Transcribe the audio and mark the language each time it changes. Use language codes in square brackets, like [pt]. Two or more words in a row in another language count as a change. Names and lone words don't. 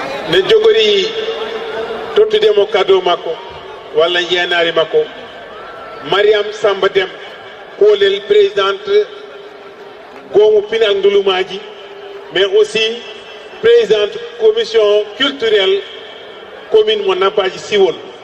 [ff] Ne jogori tottudemo cadeau makko, walla jeenaari makko. Mariam Samba Deme, kolel présidente goomu pinal ndulumaji, [fr] mais aussi présidente commission culturelle commune mo Nampaji Siwol.